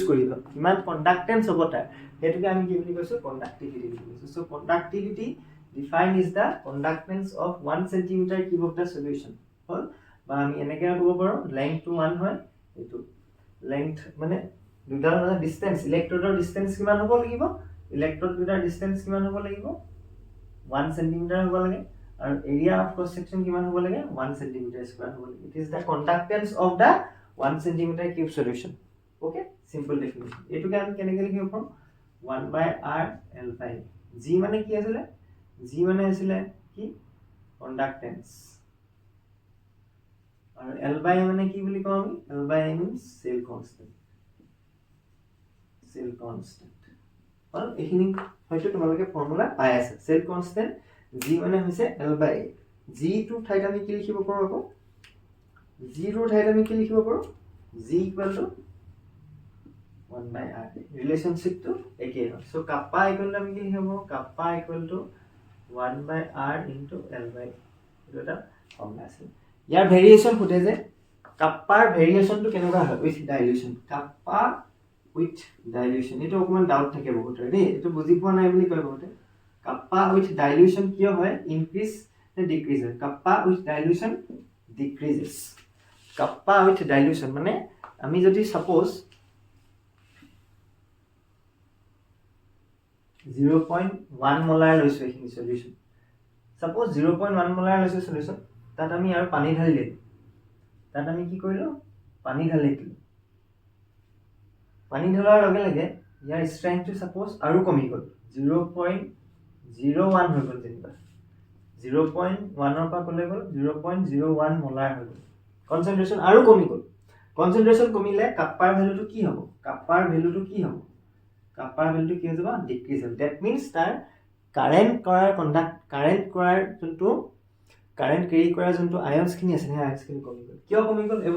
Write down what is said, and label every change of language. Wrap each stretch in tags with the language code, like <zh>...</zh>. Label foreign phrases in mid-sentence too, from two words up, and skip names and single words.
<as>কৰিব কিমান কণ্ডাক্টেন্স হ'ব তাৰ হেতুকে আমি কি বুলি কৈছো কণ্ডাক্টিভিটি বুলি কৈছো</as> <en>so conductivity defined is the conductance of 1 centimeter cube of the</en> <as>সলিউশন হ'ল বা আমি এনেকৈ ক'ব পাৰো লেংথ টু 1 হয় এটো লেংথ মানে দুটাৰ মাজৰ ডিসটেন্স ইলেক্ট্ৰোডৰ ডিসটেন্স কিমান হ'ব লাগিব ইলেক্ট্ৰোড দুটাৰ ডিসটেন্স কিমান হ'ব লাগিব 1 সেন্টিমিটাৰ হ'ব লাগে</as> <en>and area of cross section</en> <as>কিমান হ'ব লাগে</as> <en>1 centimeter square</en> <as>হ'ব লাগে</as> <en>it is the conductance of the 1 centimeter cube solution okay simple definition</en> <as>এটুকে আমি কেনেকৈ লিখিব পাৰো</as> <en>1 by r l by g</en> <as>মানে কি আছিল g মানে আছিল কি conductance আৰু l by মানে কি বুলি কওঁ আমি</as> <en>l by means cell constant</en> <as>আৰু এইখিনি হয়তো তোমালোকে ফৰ্মুলা পাই আছে</as> <en>cell constant G</en> <as>মানে হৈছে</as> <en>L by A</en> <as>G টো ঠাইত আমি কি লিখিব পাৰো আকৌ G ৰ ঠাইত আমি কি লিখিব পাৰো</as> <en>G equal to 1 by R</en> <as>ৰিলেশনশিপ টো একেই হয়</as> <en>so kappa equal to</en> <as>আমি কি লিখিব</as> <en>kappa equal</en> <as>টু</as> <en>1 by R into L by A</en> <as>এইটো এটা ফৰ্মুলা আছে ইয়াৰ ভেৰিয়েচন ফুটে যে কাপ্পাৰ ভেৰিয়েচনটো কেনেকুৱা হয়</as> <en>with dilution kappa with dilution</en> <as>এটো অকমান ডাউট থাকে বহুত দেই এটো বুজি পোৱা নাই বুলি কয় বহুতে</as> <en>kappa with dilution</en> <as>কিয় হয় increase নে decrease হয়</as> <en>kappa with dilution decreases kappa with dilution</en> <as>মানে আমি যদি suppose 0.1 molar লৈছো এই সলিউশন suppose 0.1 molar লৈছো সলিউশন তাত আমি আৰু পানী ঢালি দিলো তাত আমি কি কৰিলো পানী ঢালি দিলো পানী ঢলাৰ লগে লগে ইয়াৰ স্ট্ৰেংথটো suppose আৰু কমি গ'ল 0.01 হৈ গ'ল যেনিবা 0.1 ৰ পৰা কলে গ'ল 0.01 মোলাৰ হৈ গ'ল কনসেন্ট্ৰেচন আৰু কমি গ'ল কনসেন্ট্ৰেচন কমিলে কাপ্পাৰ ভ্যালুটো কি হ'ব কাপ্পাৰ ভ্যালুটো কি হ'ব কাপ্পাৰ ভ্যালুটো কি হৈ যাব ডিক্ৰিজ হ'ব</as> <en>that means</en> <as>তাৰ কারেন্ট কৰাৰ যোনটো</as> <en>current carry</en> <as>কৰা যোনটো আয়ন্স খিনি আছে সেই আয়ন্স খিনি কমি গ'ল কিয় কমি গ'ল এই</as>